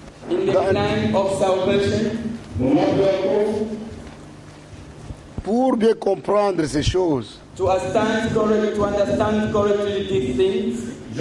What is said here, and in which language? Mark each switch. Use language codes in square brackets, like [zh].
[en] In the plan of salvation, [fr] pour bien comprendre ces choses, [en] to understand correctly these things,